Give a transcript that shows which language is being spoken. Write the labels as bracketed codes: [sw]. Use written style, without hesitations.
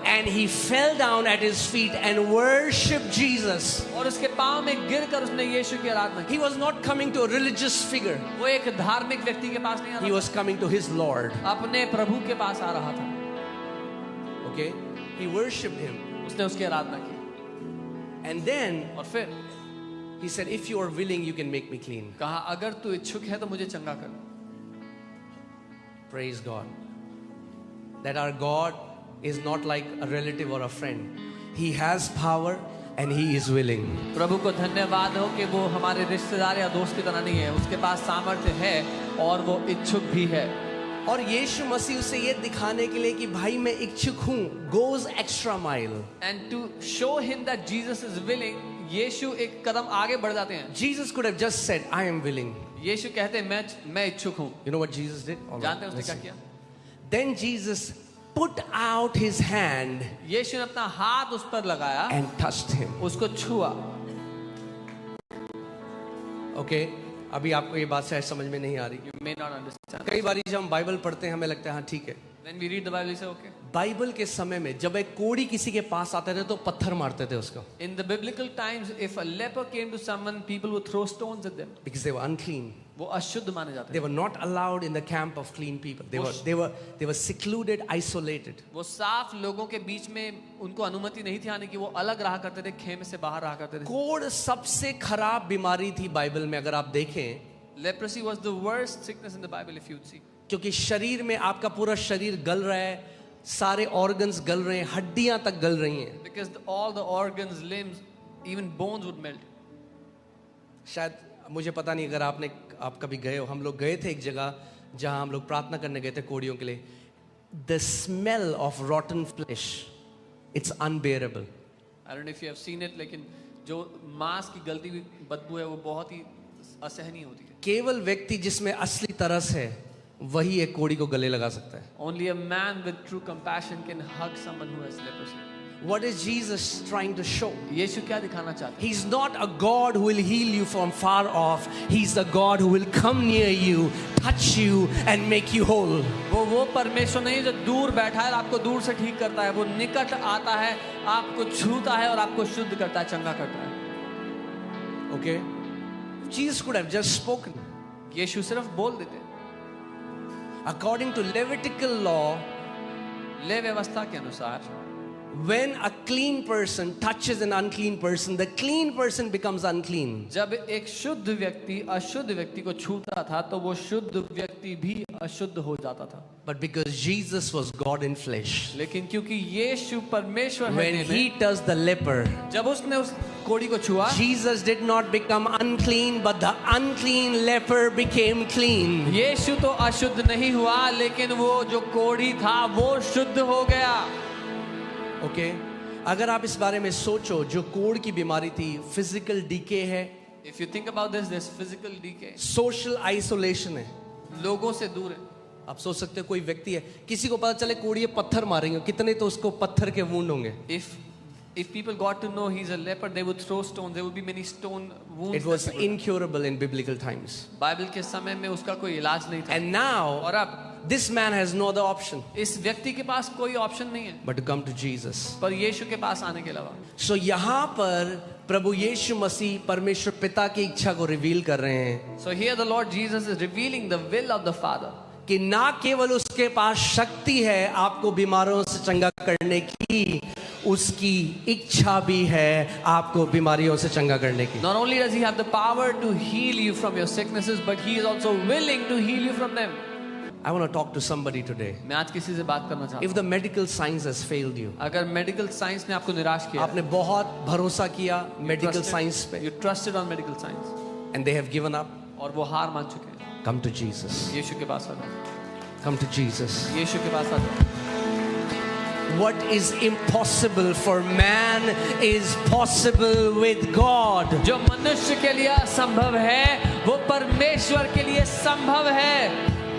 [en] And he fell down at his feet and worshiped Jesus. [hi] और उसके पांव में गिरकर उसने यीशु की आराधना की. [en] He was not coming to a religious figure. [hi] वो एक धार्मिक व्यक्ति के पास नहीं आ [en] He [hi] रहा [en] was coming to his Lord. [hi] था. अपने प्रभु के पास आ रहा था. [en] Okay? He worshipped him. [hi] उसने उसकी आराधना की. [en] And then [hi] और फिर [en] he said, if you are willing, you can make me clean. [hi] कहा अगर तू इच्छुक है तो मुझे चंगा कर. [en] Praise God. That our God is not like a relative or a friend. He has power and he is willing. [hi] प्रभु को धन्यवाद हो कि वो हमारे रिश्तेदार या दोस्त की तरह नहीं है. उसके पास सामर्थ्य है और वो इच्छुक भी है. और यीशु मसीह उसे ये दिखाने के लिए कि भाई मैं इच्छुक हूँ, [en] goes extra mile. And to show him that Jesus is willing, [hi] यीशु एक कदम आगे बढ़ जाते हैं. [en] Jesus could have just said, I am willing. [hi] यीशु कहते हैं मैं इच्छुक हूँ. [en] You know what Jesus did? All right, [hi] जानते हैं उसने [en] listen. [hi] क्या किया? [en] Then Jesus put out his hand [hi] यीशु ने अपना हाथ उस पर लगाया, [en] and touched him. [hi] उसको छुआ. [en] Okay? [hi] अभी आपको ये बात शायद समझ में नहीं आ रही. [en] You may not understand. [hi] कई बार जब हम बाइबल पढ़ते हैं हमें लगता है हाँ ठीक है. [en] When we read the Bible, we say okay. [hi] Bible के समय में जब एक कोढ़ी किसी के पास आते थे तो पत्थर मारते थे उसको. [en] In the biblical times, if a leper came to someone, people would throw stones at them. Because they were unclean. [hi] वो अशुद्ध माने जाते [en] They [hi] थे. [en] were not allowed in the camp of clean people. They were secluded, isolated. [hi] वो साफ लोगों के बीच में उनको अनुमति नहीं थी आने की. वो अलग रहा करते थे, खेमे से बाहर रहा करते थे. कोढ़ सबसे खराब बीमारी थी बाइबल में अगर आप देखें. [en] Leprosy was the worst sickness in the Bible, if you'd see. [hi] क्योंकि शरीर में आपका पूरा शरीर गल रहा है, सारे ऑर्गन्स गल रहे हैं, हड्डियां तक गल रही हैं. [en] Because all the organs, limbs, even bones would melt. [hi] शायद मुझे पता नहीं अगर आप कभी गए हो. हम लोग गए थे एक जगह जहां हम लोग प्रार्थना करने गए थे कोड़ियों के लिए. [en] The smell of rotten flesh, it's unbearable. I don't know if you have seen it, [hi] लेकिन जो मांस की गलती हुई बदबू है वो बहुत ही असहनीय होती है. केवल व्यक्ति जिसमें असली तरस है वही एक कोड़ी को गले लगा सकता है. [en] Only a man with true compassion can hug someone who has leprosy. What is Jesus trying to show? [hi] यीशु क्या दिखाना चाहते हैं? [en] He's not a God who will heal you from far off. He's the God who will come near you, touch you and make you whole. [hi] वो परमेश्वर नहीं जो दूर बैठा है और आपको दूर से ठीक करता है. वो निकट आता है, आपको छूता है और आपको शुद्ध करता है, चंगा करता है. [en] Okay? Jesus could have just spoken. [hi] यीशु सिर्फ बोल देते. [en] According to Levitical law, [hi] ले व्यवस्था के अनुसार [en] when a clean person touches an unclean person, the clean person becomes unclean. [hi] जब एक शुद्ध व्यक्ति अशुद्ध व्यक्ति को छूता था तो वो शुद्ध व्यक्ति भी अशुद्ध हो जाता था. [en] But because Jesus was God in flesh, [hi] लेकिन क्योंकि यीशु परमेश्वर है [en] when [hi] देह [en] he [hi] में, [en] touched the leper, [hi] जब उसने उस कोढ़ी को छुआ, [en] Jesus did not become unclean, but the unclean leper became clean. [hi] यीशु तो अशुद्ध नहीं हुआ लेकिन वो जो कोढ़ी था वो शुद्ध हो गया. [en] Okay? [hi] अगर आप इस बारे में सोचो, जो कोढ़ की बीमारी थी, फिजिकल डीके है, [en] If you think about this, there's physical decay. Social isolation है. [hi] लोगों से दूर है. आप सोच सकते हो कोई व्यक्ति है, किसी को पता चले कोढ़ी है, पत्थर मारेंगे, कितने तो उसको पत्थर के वुंड होंगे. [en] If people got to know he's a leper, they would throw stones. There would be many stone wounds. It was that they would- incurable in biblical times. [hi] Bible के समय में उसका कोई इलाज नहीं था. [en] And now [hi] और अब [en] This man has no other option [hi] इस व्यक्ति के पास कोई ऑप्शन नहीं है [en] but to come to Jesus. [hi] पर यीशु के पास आने के अलावा। So यहाँ पर प्रभु यीशु मसीह परमेश्वर पिता की इच्छा को रिवील कर रहे हैं [en] So here the Lord Jesus is revealing the will of the Father. [hi] कि ना केवल उसके पास शक्ति है आपको बीमारों से चंगा करने की, उसकी इच्छा भी है आपको बीमारियों से चंगा करने की। [en] Not only does he have the power to heal you from your sicknesses, but he is also willing to heal you from them. I want to talk to somebody today. [hi] मैं आज किसी से बात करना चाहता [en] If the medical science has failed you, [hi] हूँ। अगर medical science ने आपको निराश किया, आपने बहुत भरोसा किया मेडिकल साइंस पे [en] you trusted on medical science, and they have given up, [hi] और वो हार मान चुके हैं, [en] come to Jesus. [hi] यीशु के पास आ जाओ, [en] Come to Jesus. [hi] यीशु के पास आ जाओ। [en] What is impossible for man is possible with God. [hi] जो मनुष्य के लिए असंभव है वो परमेश्वर के लिए संभव है।